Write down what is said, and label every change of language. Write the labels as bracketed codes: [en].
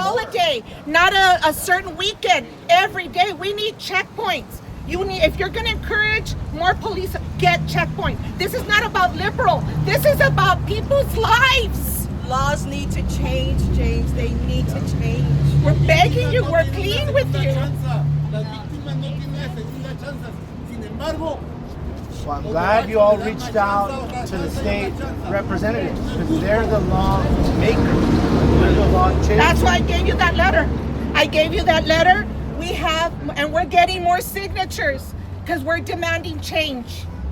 [en] holiday, not a certain weekend. Every day we need checkpoints. You need, if you're going to encourage more police, get checkpoints. This is not about liberal. This is about people's lives. Laws need to change, James. They need to change. We're begging you. We're pleading with you. [es] Las víctimas no tienen una segunda chance. Sin embargo, [en] Well, I'm glad you all reached out to the state representatives because they're the law makers. They're the law changers. That's why I gave you that letter. I gave you that letter. We have, and we're getting more signatures because we're demanding change.